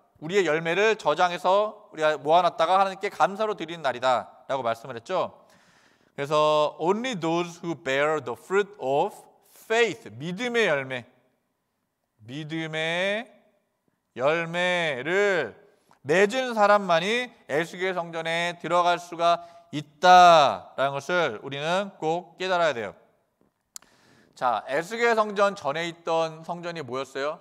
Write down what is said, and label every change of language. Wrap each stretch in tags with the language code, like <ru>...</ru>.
<ko>우리의 열매를 저장해서 우리가 모아놨다가 하나님께 감사로 드리는 날이다 라고 말씀을 했죠. 그래서</ko> <en>Only those who bear the fruit of faith.</en> <ko>믿음의 열매. 믿음의 열매를 맺은 사람만이 에스겔 성전에 들어갈 수가 있다라는 것을 우리는 꼭 깨달아야 돼요. 자, 에스겔 성전 전에 있던 성전이 뭐였어요?</ko>